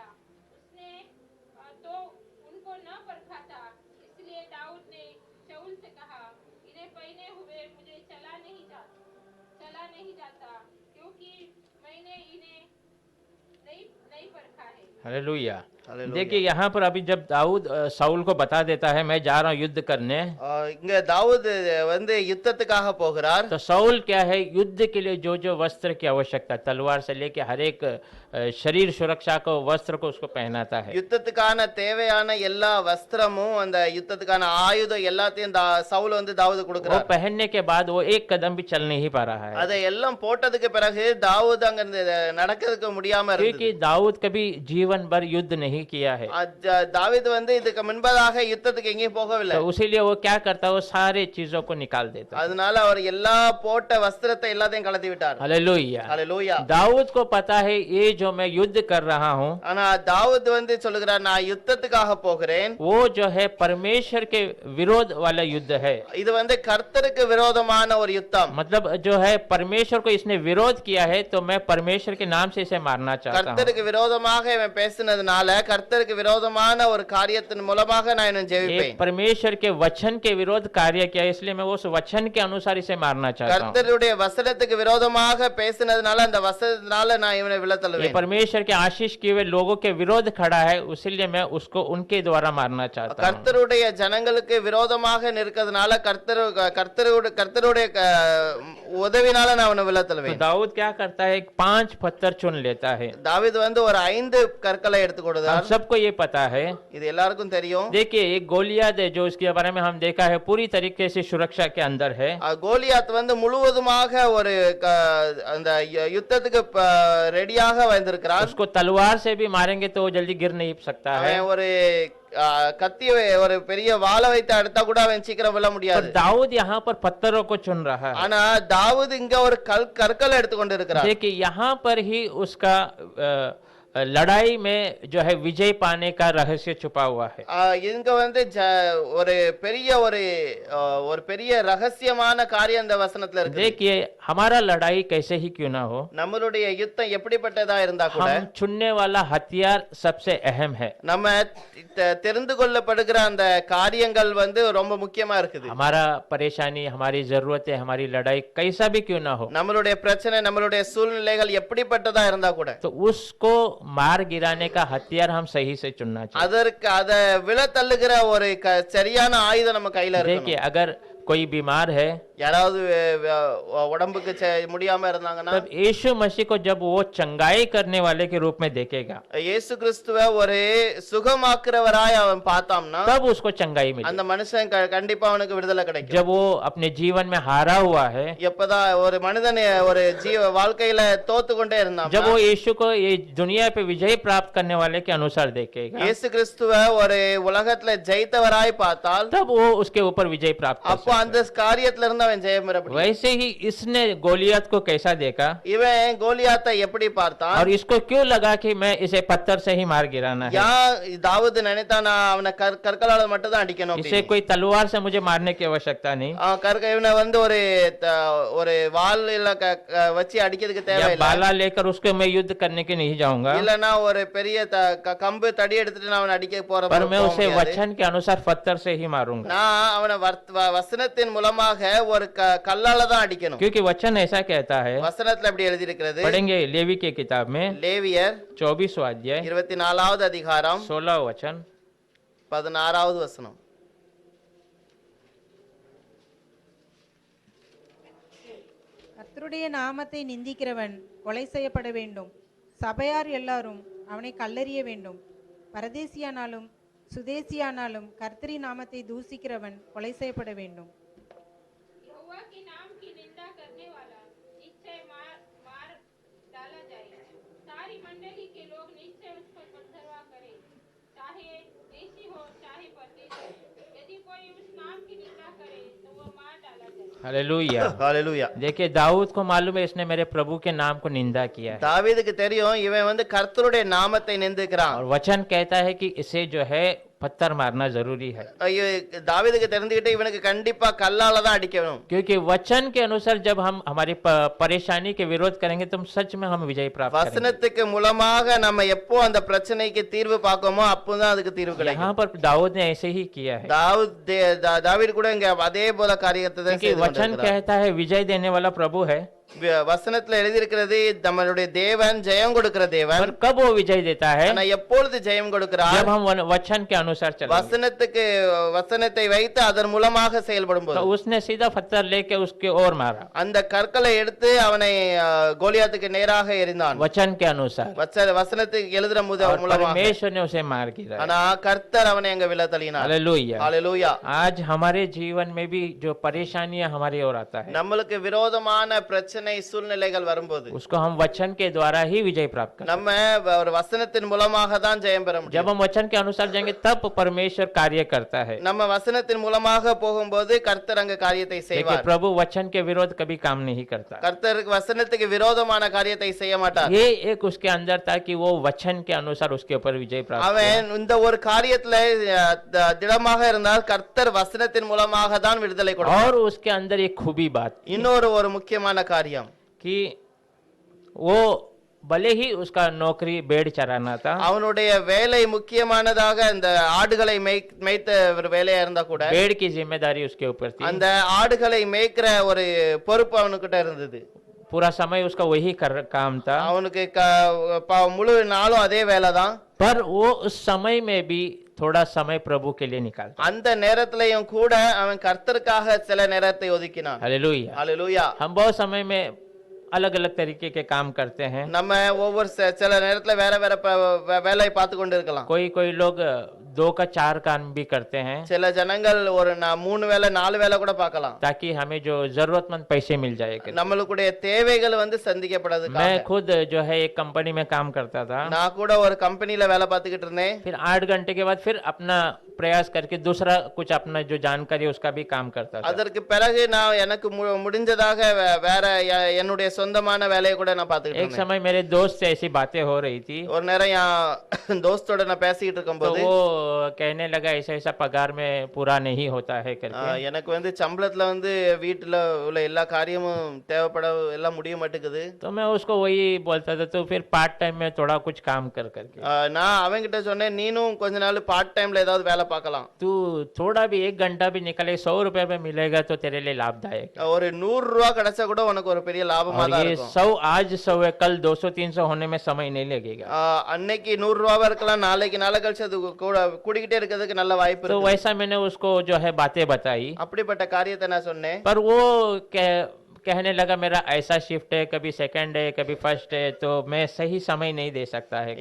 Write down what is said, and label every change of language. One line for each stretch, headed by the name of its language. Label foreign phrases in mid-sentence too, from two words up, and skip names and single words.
Hindi: उसने तो उनको न परखा था, इसलिए दाऊद ने शाऊल से कहा, इन्हें पहने हुए मुझे चला नहीं जाता क्योंकि मैंने इन्हें नहीं परखा है। हालेलुया। हालेलुया। देखिए यहाँ पर अभी जब दाऊद साउल को बता देता है मैं जा रहा हूँ युद्ध करने,
Tamil: இங்க தாவீது யுத்தத்துக்காக போகிறார்.
Hindi: तो साउल क्या है, युद्ध के लिए जो जो वस्त्र की आवश्यकता, तलवार से लेके हर एक शरीर सुरक्षा को वस्त्र को उसको पहनाता है।
Tamil: யுத்தத்துக்கான தேவையான எல்லா வஸ்திரமும் அந்த யுத்தத்துக்கான ஆயுதம் எல்லாத்தையும் சவுல் தாவீது
Hindi: वो
Tamil: கொடுக்கிறார்.
Hindi: पहनने के बाद वो एक कदम भी चल नहीं पा रहा है,
Tamil: அதை எல்லாம் போட்டதுக்கு பிறகு தாவீது அங்க நடக்கிறதுக்கு முடியாம
Hindi: क्योंकि
Tamil: இருந்தது.
Hindi: दाऊद कभी जीवन भर युद्ध नहीं नहीं किया है।
Tamil: தாவீது வந்து இதுக்கு முன்பதாக யுத்தத்துக்கு எங்கேயும் போகவில்லை.
Hindi: तो इसीलिए वो क्या करता है, वो सारे चीजों को निकाल देता है।
Tamil: அதனால அவர் எல்லா போட்ட வஸ்திரத்தை எல்லாத்தையும் கழட்டி விட்டார்.
Hindi: हालेलुया।
Tamil: ஹalleluya.
Hindi: दाऊद को पता है ये जो मैं युद्ध कर रहा हूँ,
Tamil: ஆனா தாவீது வந்து சொல்லுகிறார், நான் யுத்தத்துக்காக போகிறேன்.
Hindi: वो जो है परमेश्वर के विरोध वाला युद्ध है।
Tamil: இது வந்து கர்த்தருக்கு விரோதமான ஒரு யுத்தம்.
Hindi: मतलब जो है परमेश्वर को इसने विरोध किया है, तो मैं परमेश्वर के नाम से इसे मारना चाहता हूँ।
Tamil: கர்த்தருக்கு விரோதமாக இவன் பேசினதுனால கர்த்தருக்கு விரோதமான ஒரு காரியத்தின் மூலமாக நான் இவனை
Hindi: ये
Tamil: ஜெயிப்பேன்.
Hindi: परमेश्वर के वचन के विरोध कार्य किया, इसलिए मैं उस वचन के अनुसार इसे मारना चाहता हूँ।
Tamil: கர்த்தருடைய வசனத்துக்கு விரோதமாக பேசினதுனால அந்த வசனத்தினால நான் இவனை
Hindi: ये
Tamil: விலத்தள்ளுவேன்.
Hindi: परमेश्वर के आशीष किए हुए लोगों के विरोध खड़ा है, इसलिए मैं उसको उनके द्वारा मारना चाहता हूँ।
Tamil: கர்த்தருடைய ஜனங்களுக்கு விரோதமாக நிற்கிறதுனால கர்த்தருடைய உதவினால நான் அவனை
Hindi: तो
Tamil: விலத்தள்ளுவேன்.
Hindi: दाऊद क्या करता है, 5 पत्थर चुन लेता है।
Tamil: தாவீது வந்து ஒரு 5 கற்களை எடுத்து
Hindi: हम
Tamil: கொடுத்தார்.
Hindi: सबको ये पता है।
Tamil: இது எல்லாருக்கும் தெரியும்.
Hindi: देखिए एक गोलियत है जो उसके बारे में हम देखा है, पूरी तरीके से सुरक्षा के अंदर है।
Tamil: கோலியாத் வந்து முழுவதுமாக ஒரு அந்த யுத்தத்துக்கு ரெடியாக வந்திருக்கிறார்.
Hindi: उसको तलवार से भी मारेंगे तो वो जल्दी गिर नहीं सकता है।
Tamil: அவன் ஒரு கத்திய ஒரு பெரிய வாளை வைத்து அடுத்தா கூட அவன் சீக்கிரம் விழ
Hindi: पर
Tamil: முடியாது.
Hindi: दाऊद यहाँ पर पत्थरों को चुन रहा है।
Tamil: ஆனா தாவீது இங்க ஒரு கற்களை எடுத்துக்கொண்டு இருக்கிறார்.
Hindi: देखिए यहाँ पर ही उसका लड़ाई में जो है विजय पाने का रहस्य छुपा हुआ है।
Tamil: இங்க வந்து ஒரு பெரிய ஒரு பெரிய ரகசியமான காரியம் இந்த வசனத்துல இருக்கு.
Hindi: देखिए हमारा लड़ाई कैसे ही क्यों ना हो,
Tamil: நம்மளுடைய யுத்தம் எப்படிப்பட்டதா இருந்தா கூட
Hindi: हम चुनने वाला हथियार सबसे अहम है।
Tamil: நம்ம தெரிந்து கொள்ளப்படுகிற அந்த காரியங்கள் வந்து ரொம்ப முக்கியமா இருக்குது.
Hindi: हमारा परेशानी, हमारी जरूरतें, हमारी लड़ाई कैसा भी क्यों ना हो,
Tamil: நம்மளுடைய பிரச்சனை, நம்மளுடைய சூழ்நிலைகள் எப்படிப்பட்டதா இருந்தா கூட
Hindi: तो उसको मार गिराने का हथियार हम सही से चुनना चाहिए।
Tamil: அதற்கு அத விழ தள்ளுகிற ஒரு சரியான ஆயுதம் நம்ம கையில
Hindi: देखिए
Tamil: இருக்கு.
Hindi: अगर कोई बीमार है,
Tamil: யாராவது உடம்புக்கு முடியாம இருந்தாங்கன்னா
Hindi: तब यीशु मसीह को जब वो चंगाई करने वाले के रूप में देखेगा,
Tamil: இயேசு கிறிஸ்துவை ஒரு சுகமாக்குறவராய் அவன் பார்த்தாம்னா
Hindi: तब उसको चंगाई मिलेगी।
Tamil: அந்த மனுஷன் கண்டிப்பா அவனுக்கு விடுதலை கிடைக்கும்.
Hindi: जब वो अपने जीवन में हारा हुआ है,
Tamil: எப்பதான் ஒரு மனிதன் ஒரு வாழ்க்கையில தோத்து கொண்டே இருந்தான்,
Hindi: जब वो यीशु को ये दुनिया पे विजय प्राप्त करने वाले के अनुसार देखेगा,
Tamil: இயேசு கிறிஸ்துவை ஒரு உலகத்துல ஜெயித்தவராய் பார்த்தால்
Hindi: तब वो उसके ऊपर विजय प्राप्त कर
Tamil: அப்போ அந்த காரியத்துல இருந்து அவன் ஜெயம் பெற முடியும்.
Hindi: वैसे ही इसने गोलियत को कैसा देखा,
Tamil: இவன் கோலியாத்தை எப்படி பார்த்தான்,
Hindi: और इसको क्यों लगा कि मैं इसे पत्थर से ही मार गिराना है,
Tamil: தாவீது நினைத்தான் நான் அவனை கற்களால மட்டும் தான் அடிக்கணும்.
Hindi: इसे कोई तलवार से मुझे मारने की आवश्यकता नहीं,
Tamil: இவனை வந்து ஒரு வாள் இல்ல வச்சு அடிக்கிறதுக்கு
Hindi: या
Tamil: தேவையில்லை.
Hindi: बाला लेकर उसको मैं युद्ध करने के नहीं जाऊंगा,
Tamil: இல்லனா ஒரு பெரிய கம்பு தடி எடுத்துட்டு நான் அவனை அடிக்க போறேன்.
Hindi: पर मैं उसे वचन के अनुसार पत्थर से ही मारूंगा,
Tamil: நான் அவனை வசனத்தின் மூலமாக ஒரு கல்லால தான் அடிக்கணும்.
Hindi: क्योंकि वचन ऐसा कहता है।
Tamil: வசனத்துல எப்படி எழுதி இருக்கிறது?
Hindi: पढ़ेंगे लेवी के किताब में
Tamil: லேவியர்
Hindi: 24वां अध्याय
Tamil: 24வது அதிகாரம்
Hindi: 16 वचन
Tamil: 16வது வசனம். கர்த்தருடைய நாமத்தை நிந்திக்கிறவன் கொலை செய்யப்பட வேண்டும். சபையார் எல்லாரும் அவனை கல்லெறிய வேண்டும். பரதேசியானாலும் சுதேசியானாலும் கர்த்தரின் நாமத்தை தூசிக்கிறவன் கொலை செய்யப்பட வேண்டும்.
Hindi: यहोवा के नाम की निंदा करने वाला निश्चय मार डाला जाए। सारी मंडली के लोग निश्चय उस पर पथरवाह करें, चाहे देशी हो चाहे परदेशी। यदि कोई उस नाम की निंदा करे तो वो मार डाला जाए। हालेलुया।
Tamil: ஹalleluya.
Hindi: देखिए दाऊद को मालूम है इसने मेरे प्रभु के नाम को निंदा किया है,
Tamil: தாவீதுக்கு தெரியும் இவன் வந்து கர்த்தருடைய நாமத்தை நிந்திக்கிறான்.
Hindi: और वचन कहता है कि इसे जो है पत्थर मारना जरूरी है,
Tamil: தாவீதுக்கு தெரிஞ்சுக்கிட்டு இவனுக்கு கண்டிப்பா கல்லால தான் அடிக்கணும்.
Hindi: क्योंकि वचन के अनुसार जब हम हमारी परेशानी के विरोध करेंगे तो सच में हम विजय प्राप्त करेंगे।
Tamil: வசனத்துக்கு மூலமாக நம்ம எப்போ அந்த பிரச்சனைக்கு தீர்வு பார்க்கோமோ அப்போதான் அதுக்கு தீர்வு கிடைக்கும்.
Hindi: यहाँ पर दाऊद ने ऐसे ही किया है,
Tamil: தாவீது கூட இங்க அதே போல காரியத்தை தான்
Hindi: क्योंकि वचन कहता है विजय देने वाला प्रभु है।
Tamil: வசனத்துல எழுதி இருக்கிறது நம்மளுடைய தேவன் ஜெயம் கொடுக்கிற தேவன்.
Hindi: पर कब वो विजय देता है?
Tamil: ஆனா எப்பொழுது ஜெயம் கொடுக்கிறார்?
Hindi: जब हम वचन के अनुसार चलेंगे।
Tamil: வசனத்தை வைத்து அதன் மூலமாக செயல்படும்
Hindi: तो
Tamil: போது
Hindi: उसने सीधा पत्थर लेके उसके ओर मारा,
Tamil: அந்த கற்களை எடுத்து அவனை கோலியாத்துக்கு நேராக எறிந்தான்.
Hindi: वचन के अनुसार,
Tamil: வசனத்துக்கு எழுதுற
Hindi: और
Tamil: மூலமாக.
Hindi: परमेश्वर ने उसे मार गिराया।
Tamil: ஆனா கர்த்தர் அவனை அங்க விழ தள்ளினார்.
Hindi: हालेलुया।
Tamil: ஹalleluya.
Hindi: आज हमारे जीवन में भी जो परेशानियां हमारी ओर आता है,
Tamil: நம்மளுக்கு விரோதமான பிரச்சனை பிரச்சனை சூழ்நிலைகள் வரும்போது
Hindi: उसको हम वचन के द्वारा ही विजय प्राप्त करते
Tamil: நம்ம ஒரு வசனத்தின் மூலமாக தான் ஜெயம் பெற
Hindi: हैं।
Tamil: முடியும்.
Hindi: जब हम वचन के अनुसार जाएंगे तब परमेश्वर कार्य करता है।
Tamil: நம்ம வசனத்தின் மூலமாக போகும்போது கர்த்தர் அங்க காரியத்தை
Hindi: देखिए
Tamil: செய்வார்.
Hindi: प्रभु वचन के विरोध कभी काम नहीं करता।
Tamil: கர்த்தருக்கு வசனத்துக்கு விரோதமான காரியத்தை செய்ய மாட்டார்.
Hindi: ये एक उसके अंदर था कि वो वचन के अनुसार उसके ऊपर विजय प्राप्त किया।
Tamil: அவன் இந்த ஒரு காரியத்துல திடமாக இருந்தால் கர்த்தர் வசனத்தின் மூலமாக தான் விடுதலை கொடுப்பார்.
Hindi: और उसके अंदर एक खूबी बात
Tamil: இன்னொரு ஒரு முக்கியமான காரியம்,
Hindi: कि वो भले ही उसका नौकरी भेड़ चराना था,
Tamil: அவனுடைய வேலை முக்கியமானதாக இந்த ஆடுகளை மேய்த்த ஒரு வேலையா இருந்தா கூட
Hindi: भेड़ की जिम्मेदारी उसके ऊपर थी।
Tamil: அந்த ஆடுகளை மேய்க்கிற ஒரு பொறுப்பு அவனுக்கிட்ட இருந்தது.
Hindi: पूरा समय उसका वही काम था।
Tamil: அவனுக்கு முழு நாளும் அதே வேலை தான்.
Hindi: पर वो उस समय में भी थोड़ा समय प्रभु के लिए निकालता।
Tamil: அந்த நேரத்திலையும் கூட அவன் கர்த்தருக்காக சில நேரத்தை ஒதுக்கினான்.
Hindi: हालेलुया।
Tamil: ஹalleluya.
Hindi: हम बहुत समय में अलग अलग तरीके के काम करते हैं।
Tamil: நம்ம ஒவ்வொரு சில நேரத்துல வேற வேற வேலையை பார்த்து கொண்டு இருக்கலாம்.
Hindi: कोई लोग 2 का 4 काम भी करते हैं,
Tamil: சில ஜனங்கள் ஒரு 3 வேலை 4 வேலை கூட பார்க்கலாம்.
Hindi: ताकि हमें जो जरूरतमंद पैसे मिल जाए।
Tamil: நம்மளுடைய தேவைகள் சந்திக்கப்படுறதுக்காக.
Hindi: मैं खुद जो है एक कंपनी में काम करता था।
Tamil: நான் கூட ஒரு கம்பெனில வேலை பார்த்துக்கிட்டு இருந்தேன்.
Hindi: फिर 8 घंटे के बाद फिर अपना प्रयास करके दूसरा कुछ अपना जो जानकारी है उसका भी काम करता था।
Tamil: அதற்கு பிறகு நான் எனக்கு முடிஞ்சதாக வேற என்னுடைய சொந்தமான வேலையை கூட நான் பார்த்துக்கிட்டு
Hindi: एक
Tamil: இருந்தேன்.
Hindi: समय मेरे दोस्त से ऐसी बातें हो रही थी,
Tamil: ஒரு நேரம் என் தோஸ்தோட நான் பேசிக்கிட்டு
Hindi: तो
Tamil: இருக்கும்போது
Hindi: वो कहने लगा ऐसा ऐसा पगार में पूरा नहीं होता है करके।
Tamil: எனக்கு சம்பளத்துல வீட்டுல உள்ள எல்லா காரியமும் தேவைப்பட எல்லாம் முடிய மாட்டேங்குது.
Hindi: तो मैं उसको वही बोलता था, तो फिर
English: part time
Hindi: में थोड़ा कुछ काम करके
Tamil: நான் அவங்கிட்ட சொன்னேன், நீனும் கொஞ்ச நாள்
English: part timeல
Tamil: ஏதாவது வேலை பார்க்கலாம்.
Hindi: तू थोड़ा भी 1 घंटा भी निकले 100 रुपए में मिलेगा तो तेरे लिए लाभदायक है।
Tamil: ஒரு 100 ரூபாய் கிடைச்சா கூட உனக்கு ஒரு பெரிய லாபமா
Hindi: और
Tamil: தான்
Hindi: ये
Tamil: இருக்கும்.
Hindi: 100 आज 100 है, कल 200-300 होने में समय नहीं लगेगा।
Tamil: அன்னைக்கு 100 ரூபாவா இருக்கலாம், நாளைக்கு நாளை கழிச்சு அது கூடிக்கிட்டே இருக்கிறதுக்கு நல்ல வாய்ப்பு
Hindi: तो
Tamil: இருக்கு.
Hindi: वैसा मैंने उसको जो है बातें बताई,
Tamil: அப்படிப்பட்ட காரியத்தை நான் சொன்னேன்.
Hindi: पर वो कहने लगा मेरा ऐसा शिफ्ट है, कभी सेकंड है कभी फर्स्ट है, तो मैं सही समय नहीं दे सकता है।